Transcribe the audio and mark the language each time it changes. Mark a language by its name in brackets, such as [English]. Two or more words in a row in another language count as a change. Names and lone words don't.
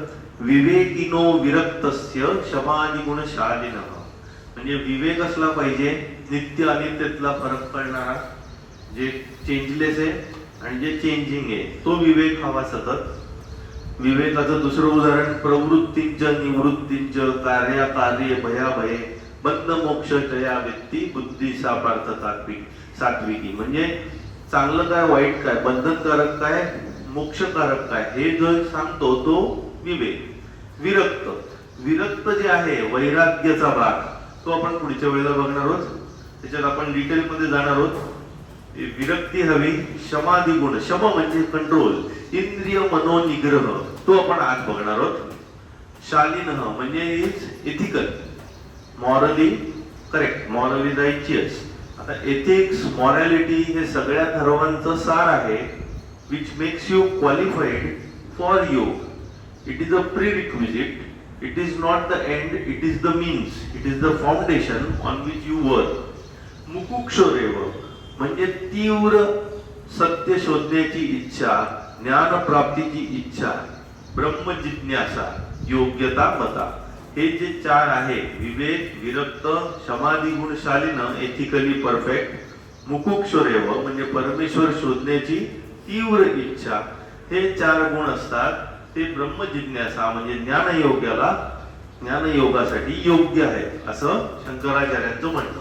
[Sanskrit] विवेकिनो विरक्तस्य शमानी गुणशालिनः, [Marathi] म्हणजे विवेक असला पाहिजे, नित्य अनित्यतला फरक कळणारा, जे चेंजलेस आहे आणि जे चेंजिंग आहे तो विवेक हवा सतत. विवेकाचं दुसरं उदाहरण, [Sanskrit] प्रवृत्तींच निवृत्तींच कार्याकार्य भयाभये बंध मोक्ष जया व्यक्ती बुद्धी सापार्थ सात्विकी, [Marathi] म्हणजे चांगलं काय वाईट काय, बंधनकारक काय मोक्षकारक काय, हे जो सांगतो तो विवेक. विरक्त, विरक्त जे आहे वैराग्याचा भाग, तो आपण पुढच्या वेळेला बघणार आहोत. त्याच्यात आपण डिटेल मध्ये जाणार आहोत. विरक्ती हवी. शमादी गुण, शम म्हणजे कंट्रोल, इंद्रिय मनोनिग्रह, तो आपण आज बघणार आहोत. शालीनः म्हणजे [English] ethical, morally correct, morally righteous. [Marathi] आता [English] ethics, morality [Marathi] हे सगळ्या धर्मांचं सार आहे, [English] which makes you qualified for yoga. It is a prerequisite. It is not the end, it is the means. It is the foundation on which you work. [Marathi] मुकुक्षरेव म्हणजे तीव्र सत्य शोधण्याची इच्छा, ज्ञान प्राप्तीची इच्छा, ब्रह्म जिज्ञासा, योग्यता, मता, हे जे 4 आहे, विवेक, विरक्त, [Sanskrit] समाधी गुणशालीनं, [English] ethically perfect, [Marathi] मुकुक्षरेव म्हणजे परमेश्वर शोधण्याची तीव्र इच्छा, हे 4 गुण असतात. ते ब्रह्म जिज्ञासा म्हणजे ज्ञानयोगाला, ज्ञानयोगासाठी योग्य आहे असं शंकराचार्यांचं म्हणणं.